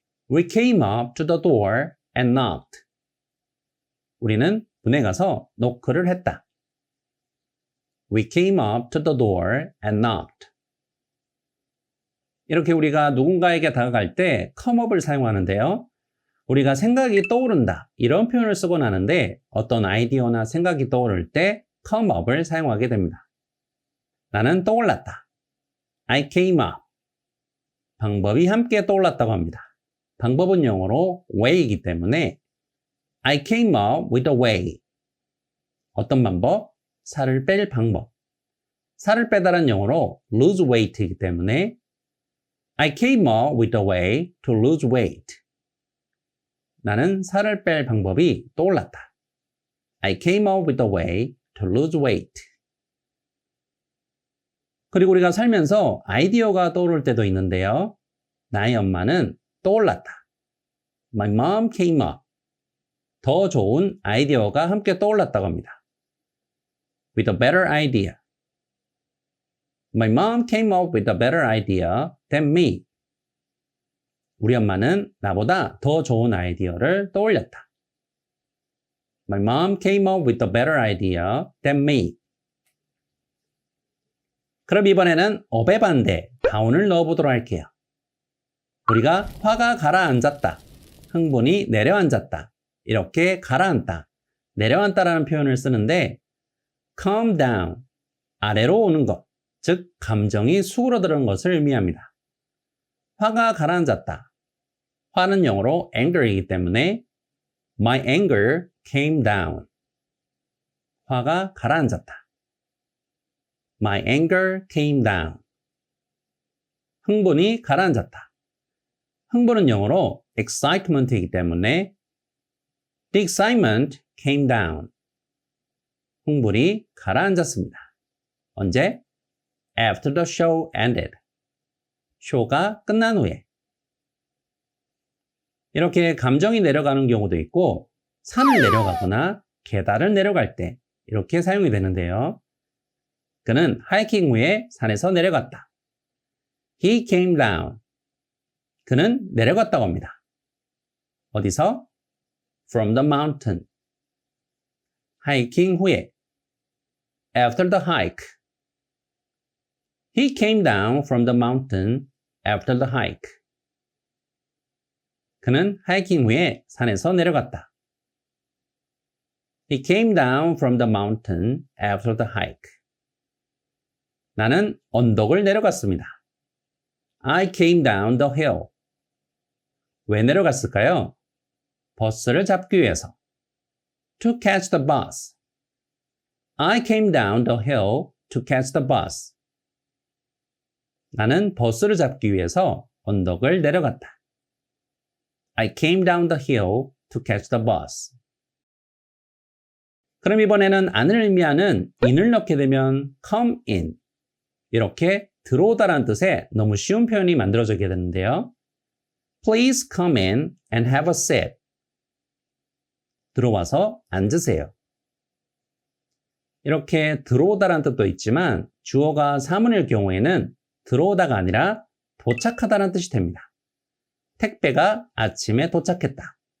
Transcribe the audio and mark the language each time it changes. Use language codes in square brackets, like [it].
[en] We came up to the door and knocked. [ko] 우리는 문에 가서 노크를 했다. [en] We came up to the door and knocked. [ko] 이렇게 우리가 누군가에게 다가갈 때 come up을 사용하는데요. 우리가 생각이 떠오른다 이런 표현을 쓰곤 하는데 어떤 아이디어나 생각이 떠오를 때 come up을 사용하게 됩니다. 나는 떠올랐다. [en] I came up. [ko] 방법이 함께 떠올랐다고 합니다. 방법은 영어로 way이기 때문에 [en] I came up with a way. [ko] 어떤 방법? 살을 뺄 방법. 살을 빼다란 영어로 lose weight이기 때문에 [en] I came up with a way to lose weight. [ko] 나는 살을 뺄 방법이 떠올랐다. [en] I came up with a way to lose weight. [ko] 그리고 우리가 살면서 아이디어가 떠오를 때도 있는데요. 나의 엄마는 떠올랐다. [en] My mom came up. [ko] 더 좋은 아이디어가 함께 떠올랐다고 합니다. [en] With a better idea. My mom came up with a better idea than me. [ko] 우리 엄마는 나보다 더 좋은 아이디어를 떠올렸다. [en] My mom came up with a better idea than me. [ko] 그럼 이번에는 up의 반대, down을 넣어보도록 할게요. 우리가 화가 가라앉았다, 흥분이 내려앉았다, 이렇게 가라앉다, 내려앉다라는 표현을 쓰는데 calm down, 아래로 오는 것, 즉 감정이 수그러드는 것을 의미합니다. 화가 가라앉았다. 화는 영어로 anger이기 때문에 [en] my anger came down. [ko] 화가 가라앉았다. [en] My anger came down. [ko] 흥분이 가라앉았다. 흥분은 영어로 excitement이기 때문에 [en] the excitement came down. [ko] 흥분이 가라앉았습니다. 언제? [en] After the show ended. [ko] 쇼가 끝난 후에. 이렇게 감정이 내려가는 경우도 있고 산을 내려가거나 계단을 내려갈 때 이렇게 사용이 되는데요. 그는 하이킹 후에 산에서 내려갔다. [en] He came down. [ko] 그는 내려갔다고 합니다. 어디서? [en] From the mountain. [ko] 하이킹 후에. [en] After the hike. He came down from the mountain after the hike. [ko] 그는 하이킹 후에 산에서 내려갔다. [en] He came down from the mountain after the hike. [ko] 나는 언덕을 내려갔습니다. [en] I came down the hill. [ko] 왜 내려갔을까요? 버스를 잡기 위해서. [en] To catch the bus. I came down the hill to catch the bus. [ko] 나는 버스를 잡기 위해서 언덕을 내려갔다. [en] I came down the hill to catch the bus. [ko] 그럼 이번에는 안을 의미하는 in을 넣게 되면 come in. 이렇게 들어오다라는 뜻의 너무 쉬운 표현이 만들어지게 되는데요. [en] Please come in and have a seat. [ko] 들어와서 앉으세요. 이렇게 들어오다라는 뜻도 있지만 주어가 사문일 경우에는 들어오다가 아니라 도착하다라는 뜻이 됩니다. 택배가 아침에 도착했다.